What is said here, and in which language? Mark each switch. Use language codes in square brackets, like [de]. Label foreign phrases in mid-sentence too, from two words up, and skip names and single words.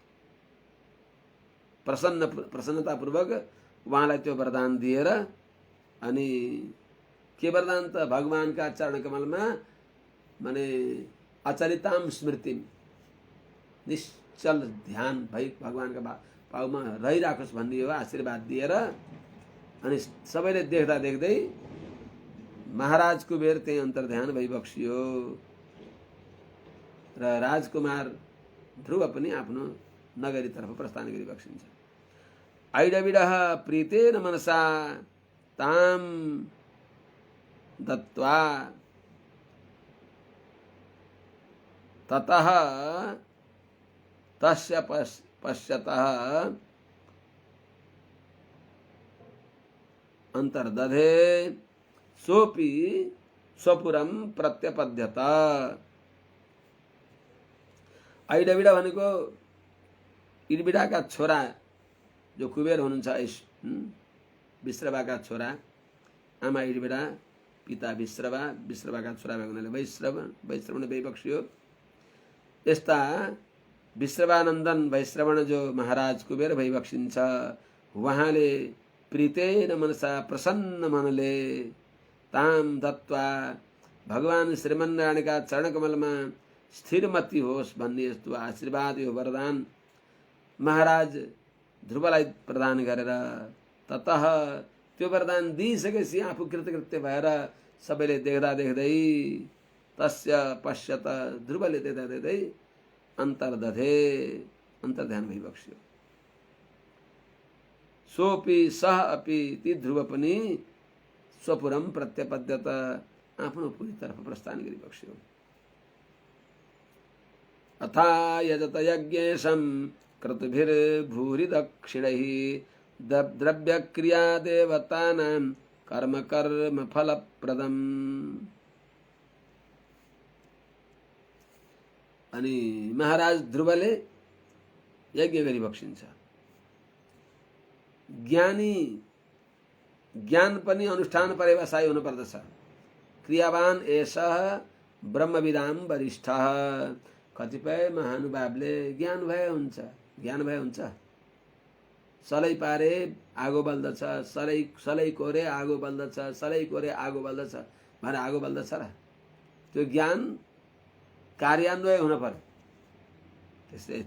[ne] प्रसन्नतापूर्वक उहाँलाई त्यो वरदान दिएर अनि के वरदान त भगवानका चरण कमलमा माने [sa] अचलिताम स्मृति [ne] निश्चल ध्यान भई भगवानका पाउमा रहिराखोस् भन्ने हो आशीर्वाद दिएर। अनि सबैले देख्दा देख्दै महाराज कुबेर त्यही अन्तर्ध्यान भइबक्सियो र राजकुमार ध्रुव पनि आफ्नो नगरीतर्फ प्रस्थान गरिबक्सिन्छ। [sa] ऐडविडः प्रीतेन मनसा ताम दत्वा ततः तस्य पश्यतः अंतर्दधे सोपि स्वपुरम प्रत्यपद्यत। [ne] ऐडविडा भनेको इडविडाका छोरा जो कुबेर हुनुहुन्छ विश्रवाका छोरा, आमा इडविडा पिता विश्रवा, विश्रवाका छोरा भएको हुनाले वैश्रवण वैपक्षी हो। यस्ता विश्रवानन्दन वैश्रवण जो महाराज कुबेर भइबक्सिन्छ, उहाँले [sa] प्रीतेन मनसा [ne] प्रसन्न मनले [sa] ताम दत्वा [ne] भगवान श्रीमन्नारायणका चरणकमलमा स्थिरमती होस् भन्ने यस्तो आशीर्वाद यो वरदान महाराज ध्रुवलाई प्रदान गरेर ततः त्यो वरदान दिइसकेपछि आफू कृतकृत्य भएर सबैले देख्दा देख्दै [sa] तस्य पश्यत [ne] ध्रुवले देख्दा देख्दै अन्तर्दधे अन्तर्ध्यान भइबक्स्यो। [sa] सोपि सह अपि [ne] ती ध्रुव पनि [sa] स्वपुरम प्रत्यपद्यत [ne] आफ्नो पुरीतर्फ प्रस्थान गरिबक्स्यो। [sa] अथा यजत यज्ञेशं क्रतुभिर्भूरि दक्षिणैः द्रव्यक्रिया देवतानां कर्म कर्म फलप्रदम्। [ne] अनि महाराज ध्रुवले यज्ञ गरिबक्सिन्छ। ज्ञानी ज्ञान पनि अनुष्ठान पर्यवसायी हुनुपर्दछ। [sa] क्रियावान एषः ब्रह्मविदाम वरिष्ठः। [ne] कतिपय महानुभावले ज्ञान भए हुन्छ, सलै पारे आगो बल्दछ, सलै कोरे आगो बल्दछ, सलै कोरे आगो बल्दछ भनेर आगो बल्दछ र त्यो ज्ञान कार्यान्वय हुन पर्यो।